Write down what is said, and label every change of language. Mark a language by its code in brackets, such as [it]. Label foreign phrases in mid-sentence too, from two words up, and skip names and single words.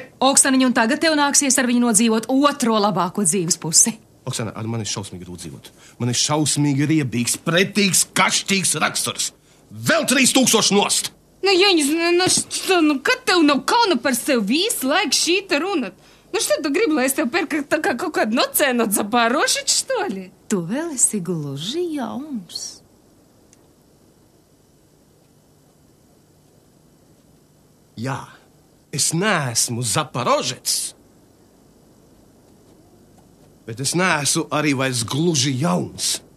[lv] Oksaniņ, un tagad tev nāksies ar viņu nodzīvot otro labāko dzīves pusi. Oksana, ar mani šausmīgi grūti dzīvot. Man ir šausmīgi riebīgs, pretīgs, kašķīgs raksturs. Vēl 3000 nost! Nu, Jaņus, kad tev nav kauna par sevi visu laiku šīta runāt? Nu, что tu gribi, lai es tev pērku tā kā kaut kādu nocēnu от Запорожец, [ru] что ли? [lv] Tu vēl esi gluži jauns. Jā, es neesmu Zaporožets, bet es neesmu arī vairs gluži jauns.